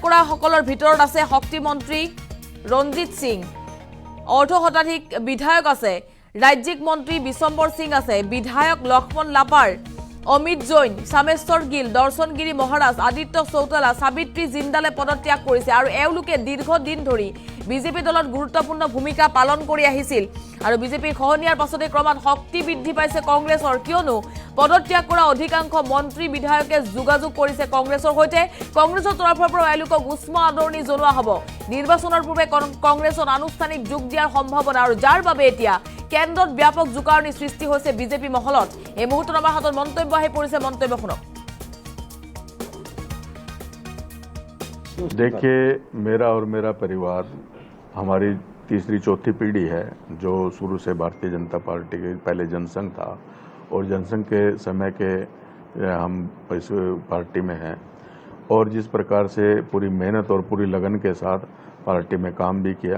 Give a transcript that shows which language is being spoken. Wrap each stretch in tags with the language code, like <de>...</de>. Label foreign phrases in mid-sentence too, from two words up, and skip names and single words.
<as>কৰা সকলৰ ভিতৰত আছে শক্তি মন্ত্ৰী ৰঞ্জিত সিং অৰ্ধ শতাধিক বিধায়ক আছে ৰাজ্যিক মন্ত্ৰী বিশম্বৰ সিং আছে বিধায়ক লক্ষ্মণ লাপাৰ অমিত জৈন, সামেশ্বৰ গিল, দৰ্শন গিৰি মহাৰাজ, আদিত্য চৌতালা, সাবিত্ৰী জিন্দালে পদত্যাগ কৰিছে আৰু এওঁলোকে দীৰ্ঘদিন ধৰি বিজেপি দলত গুৰুত্বপূৰ্ণ ভূমিকা পালন কৰি আহিছিল আৰু বিজেপিৰ খহনীয়াৰ পাছতে ক্ৰমাৎ শক্তি বৃদ্ধি পাইছে কংগ্ৰেছৰ, কিয়নো পদত্যাগ কৰা অধিকাংশ মন্ত্ৰী বিধায়কে যোগাযোগ কৰিছে কংগ্ৰেছৰ সৈতে। কংগ্ৰেছৰ তৰফৰ পৰা এওঁলোকক উষ্ম আদৰণি জনোৱা হ'ব। নিৰ্বাচনৰ পূৰ্বে কংগ্ৰেছত আনুষ্ঠানিক যোগ দিয়াৰ সম্ভাৱনা আৰু যাৰ বাবে এতিয়া কেন্দ্ৰত ব্যাপক জোকাৰণি সৃষ্টি হৈছে বিজেপি মহলত। এই মুহূৰ্তত আমাৰ হাতত মন্তব্য আহি পৰিছে, মন্তব্য শুনক।</as> <hi>देखिए, मेरा और मेरा परिवार हमारी तीसरी चौथी पीढ़ी है जो शुरू से भारतीय जनता पार्टी के पहले जनसंघ था और जनसंघ के समय के हम इस पार्टी में हैं और जिस प्रकार से पूरी मेहनत और पूरी लगन के साथ पार्टी में काम भी किया।</hi>